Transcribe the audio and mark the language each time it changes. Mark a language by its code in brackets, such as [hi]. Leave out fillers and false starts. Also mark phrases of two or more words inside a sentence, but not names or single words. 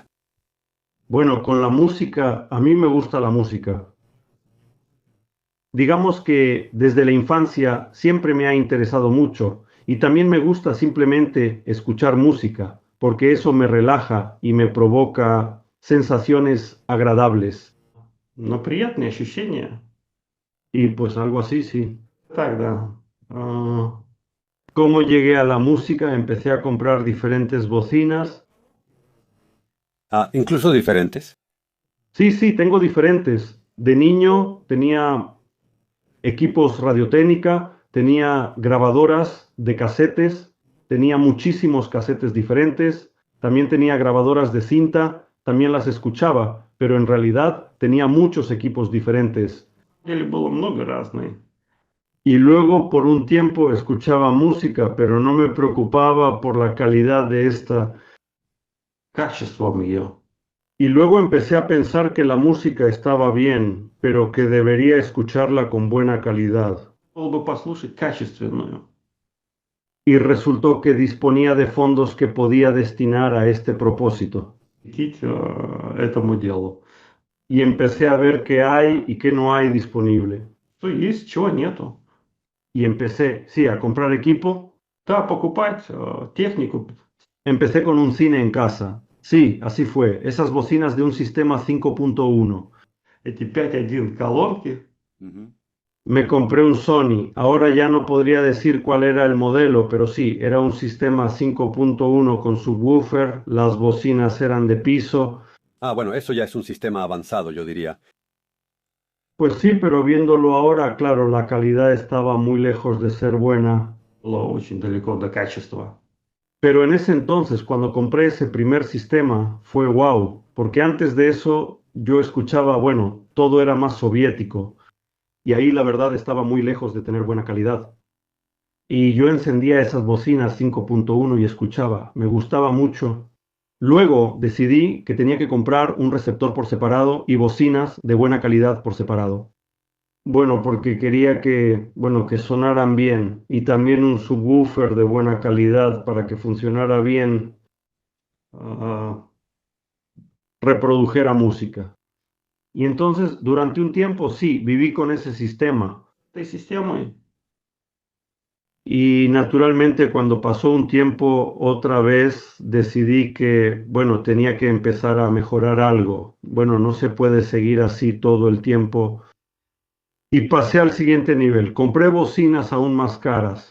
[es] Bueno, con la música, a mí me gusta la música. Digamos que desde la infancia siempre me ha interesado mucho y también me gusta simplemente escuchar música, porque eso me relaja y me provoca sensaciones agradables. [ru] Но приятные ощущения. [es] Y pues algo así, sí. [ru] Так, да. [es] Ah, ¿cómo llegué a la música? Empecé a comprar diferentes bocinas. Ah, incluso diferentes. Sí, sí, tengo diferentes. De niño tenía equipos radiotécnica, tenía grabadoras de casetes, tenía muchísimos casetes diferentes, también tenía grabadoras de cinta, también las escuchaba, pero en realidad tenía muchos equipos diferentes. [ru] Деле было много разной. [es] Y luego por un tiempo escuchaba música, pero no me preocupaba por la calidad de esta. [ru] Качеством ее. [es] Y luego empecé a pensar que la música estaba bien, pero que debería escucharla con buena calidad. [ru] Было бы послушать качественную. [es] Y resultó que disponía de fondos que podía destinar a este propósito. [ru] Посвятить этому делу. [es] Y empecé a ver qué hay y qué no hay disponible. [ru] Что есть, чего нету. [es] Y empecé, sí, a comprar equipo. [ru] Да, покупать технику. [es] Empecé con un cine en casa. Sí, así fue. Esas bocinas de un sistema 5.1. [ru] Эти 5.1 колонки. Ujú. [es] Me compré un Sony. Ahora ya no podría decir cuál era el modelo, pero sí, era un sistema 5.1 con subwoofer. Las bocinas eran de piso. Ah, bueno, eso ya es un sistema avanzado, yo diría. Pues sí, pero viéndolo ahora, claro, la calidad estaba muy lejos de ser buena. [ru] Было очень далеко до качества. [es] Pero en ese entonces, cuando compré ese primer sistema, fue wow, porque antes de eso yo escuchaba, bueno, todo era más soviético y ahí la verdad estaba muy lejos de tener buena calidad. Y yo encendía esas bocinas 5.1 y escuchaba, me gustaba mucho. Luego decidí que tenía que comprar un receptor por separado y bocinas de buena calidad por separado. Bueno, porque quería que, bueno, que sonaran bien y también un subwoofer de buena calidad para que funcionara bien, ah, reprodujera música. Y entonces, durante un tiempo, sí, viví con ese sistema. [ru] Этой системой. [es] Y naturalmente, cuando pasó un tiempo, otra vez decidí que, bueno, tenía que empezar a mejorar algo. Bueno, no se puede seguir así todo el tiempo. Y pasé al siguiente nivel. Compré bocinas aún más caras.